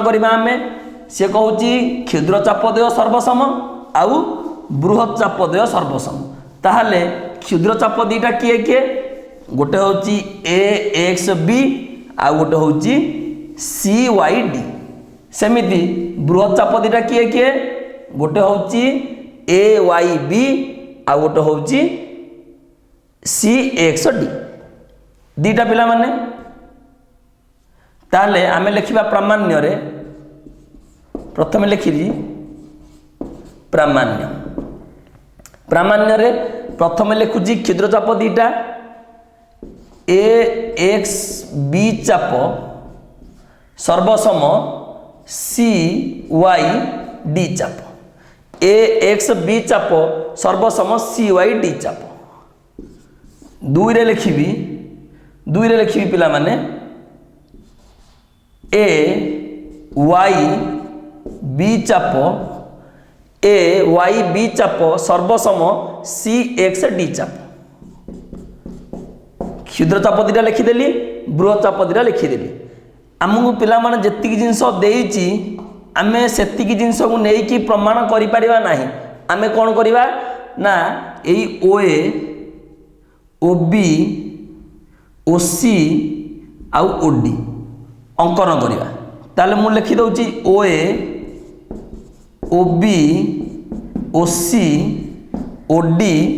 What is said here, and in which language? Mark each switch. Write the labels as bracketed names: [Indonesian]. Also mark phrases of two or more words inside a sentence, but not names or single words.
[Odia] କରିବା ଆମେ ସେ କହୁଛି କ୍ଷୁଦ୍ର ଚାପଦ୍ୱୟ ସର୍ବସମ ଆଉ ବୃହତ ଚାପଦ୍ୱୟ ସର୍ବସମ ତା'ହେଲେ କ୍ଷୁଦ୍ର ଚାପ ଦିଟା କିଏ କିଏ ଗୋଟେ ହେଉଛି ଏ ଏକ୍ସ ବି ଆ ଗୋଟେ ହେଉଛି ସି ୱାଇ ଡି ସେମିତି ବୃହତ ଚାପ ଦିଟା କିଏ କିଏ ଗୋଟେ ହେଉଛି ଏ ୱାଇ ବି ଆ ଗୋଟେ ହେଉଛି ସି ଏକ୍ସ ଡି ଦିଟା ପିଲା ମାନେ ତା'ହେଲେ ଆମେ ଲେଖିବା ପ୍ରାମାଣ୍ୟ ରେ ପ୍ରଥମ ଲେଖିଲି ପ୍ରାମାଣ୍ୟ ରେ प्रथम लिखिली प्रामाण्य रे ପ୍ରଥମ ଲେଖୁଛି କ୍ଷୁଦ୍ର ଚାପ ଦିଟା ଏ ଏକ୍ସ ବି ଚାପ ସର୍ବସମ ସି ୱାଇ ଡି ଚାପ ଏ ଏକ୍ସ ବି ଚାପ ସର୍ବସମ ସି ୱାଇ ଡି ଚାପ ଦୁଇ ରେ ଲେଖିବି ପିଲା ମାନେ ଏ ୱାଇ ବି ଚାପ ଏ ୱାଇ ବି ଚାପ ସର୍ବସମ ସି ଏକ୍ସ ଡି ଚାପ କ୍ଷୁଦ୍ର ଚାପ ଦିଟା ଲେଖିଦେଲି ବୃହତ ଚାପ ଦିଟା ଲେଖିଦେଲି ଆମକୁ ପିଲା ମାନେ ଯେତିକି ଜିନିଷ ଦେଇଛି ଆମେ ସେତିକି ଜିନିଷ କୁ ନେଇକି ପ୍ରମାଣ କରି ପାରିବା ନାହିଁ ଆମେ କଣ କରିବା ନା ଏଇ ଓ ଏ ଓ ବି ଓ ସି ଆଉ ଓ ଡି ଅଙ୍କନ କରିବା ତା'ହେଲେ ମୁଁ ଲେଖି ଦଉଛି ଓ ଏ ଓ ବି ଓ ସି ଓ ଡି